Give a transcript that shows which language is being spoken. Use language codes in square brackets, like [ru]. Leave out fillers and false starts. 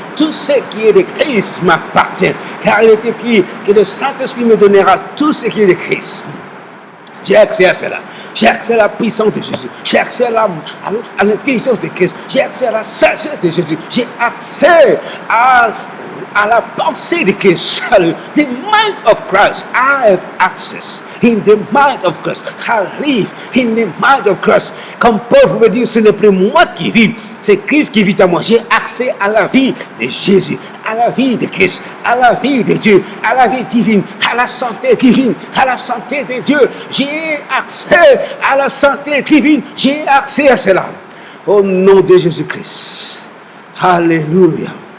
[fr] Tout ce qui est de Christ m'appartient. Car il est écrit que le Saint-Esprit me donnera tout ce qui est de Christ. J'ai accès à cela. J'ai accès à la puissance de Jésus. J'ai accès à l'intelligence de Christ. J'ai accès à la sagesse de Jésus. J'ai accès à la pensée de Christ. [en] The mind of Christ. I have access in the mind of Christ. I live in the mind of Christ. [fr] Comme Paul pouvait dire, ce n'est plus moi qui vis, c'est Christ qui vit en moi. J'ai accès à la vie de Jésus, à la vie de Christ, à la vie de Dieu, à la vie divine, à la santé divine, à la santé de Dieu. J'ai accès à la santé divine. J'ai accès à cela. Au nom de Jésus-Christ. Alléluia.